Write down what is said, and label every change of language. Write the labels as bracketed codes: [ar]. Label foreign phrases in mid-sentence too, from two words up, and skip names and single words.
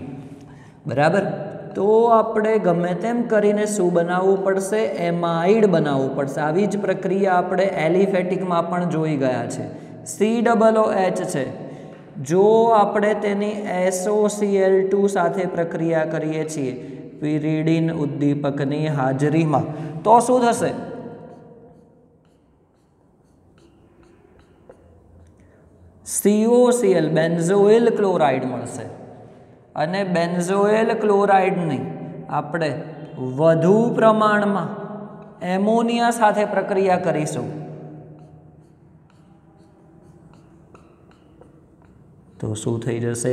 [gu] બરાબર, તો આપણે ગમે તેમ કરીને શું બનાવવું પડશે? એમાઇડ બનાવવું પડશે. આવી જ પ્રક્રિયા આપણે એલિફેટિકમાં પણ જોઈ ગયા છે. COOH છે, જો આપણે તેની SOCl2 સાથે પ્રક્રિયા કરીએ છીએ પિરીડિન ઉદ્દીપકની હાજરીમાં તો શું થશે? COCl બેન્ઝોઇલ ક્લોરાઇડ મળશે અને બેન્ઝોઇલ ક્લોરાઇડની આપણે વધુ પ્રમાણમાં એમોનિયા સાથે પ્રક્રિયા કરીશું તો શું થઈ જશે?